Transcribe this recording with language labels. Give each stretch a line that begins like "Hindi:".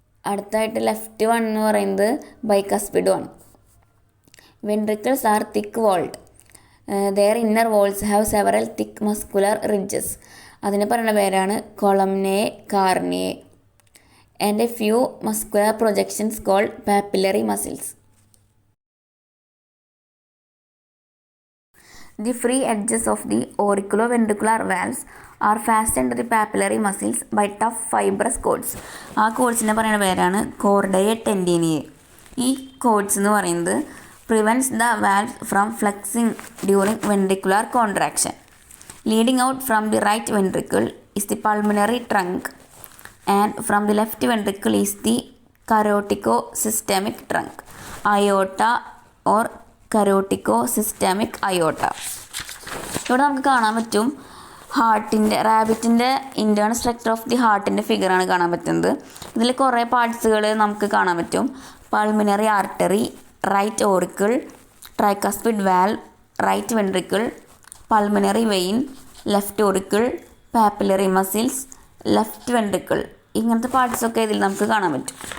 Malayalam: അടുത്തായിട്ട് left one എന്ന് പറയുന്നത് ബൈകസ്പിഡും ആണ്.
English: Ventricles are thick walled. Their inner walls have several thick muscular ridges.
Malayalam: അതിന് പറയുന്ന പേരാണ്
English: Columnae carneae. And a few muscular projections called papillary muscles. The free edges of the auriculoventricular valves are fastened to the papillary muscles by tough fibrous cords.
Malayalam: ആ കോഡ്സിനെ പറയുന്ന പേരാണ്
English: Chordae tendineae.
Malayalam: ഈ codes എന്ന് പറയുന്നത്
English: Prevents the valve from flexing during ventricular contraction. Leading out from the right ventricle is the pulmonary trunk and from the left ventricle is the carotidosystemic trunk, aorta or
Malayalam: കരോട്ടിക്കോസിസ്റ്റമിക് അയോട്ട. ഇവിടെ നമുക്ക് കാണാൻ പറ്റും റാബിറ്റിൻ്റെ
English: internal structure of the
Malayalam: ഹാർട്ടിൻ്റെ ഫിഗറാണ് കാണാൻ പറ്റുന്നത്. ഇതിൽ കുറേ പാർട്സുകൾ നമുക്ക് കാണാൻ പറ്റും. Pulmonary artery, right auricle, tricuspid valve, right ventricle, pulmonary vein, left auricle, papillary muscles, left ventricle, ഇങ്ങനത്തെ പാർട്സൊക്കെ ഇതിൽ നമുക്ക് കാണാൻ പറ്റും.